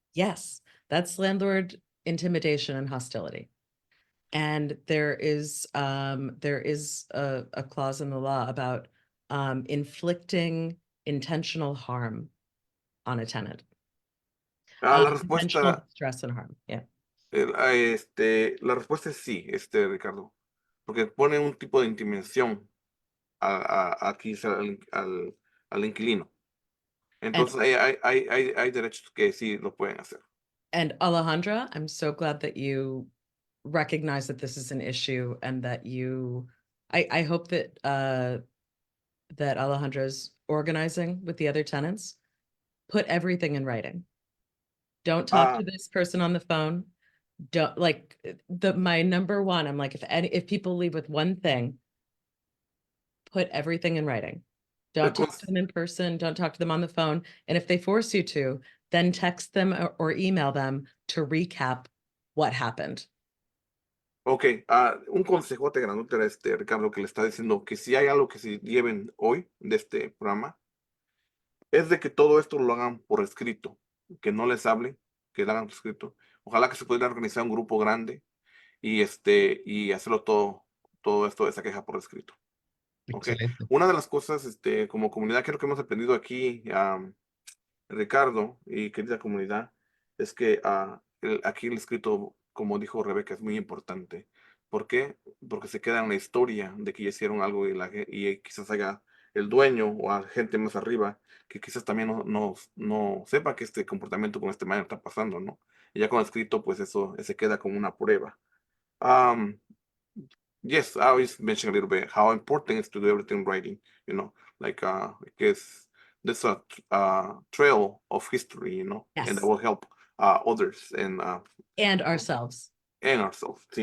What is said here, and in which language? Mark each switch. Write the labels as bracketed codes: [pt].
[en] Yes, that's landlord intimidation and hostility. And there is a clause in the law about inflicting intentional harm on a tenant. [es] La [en] Intentional [es] respuesta, [en] distress and harm. Yeah. [es] la respuesta es sí, Ricardo, porque pone un tipo de intimidación aquí al inquilino. Entonces hay derechos que sí lo pueden hacer. [en] And Alejandra, I'm so glad that you recognize that this is an issue and that I hope that that Alejandra's organizing with the other tenants. Put everything in writing. Don't talk to this person on the phone. Don't my number one, I'm like, if people leave with one thing, put everything in writing. Don't talk to them in person, don't talk to them on the phone. And if they force you to, then text them or email them to recap what happened. [es] Ok, un consejote grandote era Ricardo, que le está diciendo que si hay algo que se lleven hoy de este programa, es de que todo esto lo hagan por escrito, que no les hablen, que lo hagan por escrito. Ojalá que se pudiera organizar un grupo grande y hacerlo todo esto de esa queja por escrito. Ok. Excelente. Una de las cosas, como comunidad, creo que hemos aprendido aquí, Ricardo y querida comunidad, es que aquí el escrito, como dijo Rebeca, es muy importante. ¿Por qué? Porque se queda en la historia de que ya hicieron algo y quizás haya el dueño o a gente más arriba que quizás también no sepa que este comportamiento con este man está pasando, ¿no? Y ya con el escrito, pues eso se queda como una prueba. [en] Um, yes, I always mention a little bit how important it is to do everything in writing, because there's a trail of history, and Yes. that will help others and ourselves. And ourselves. Sí,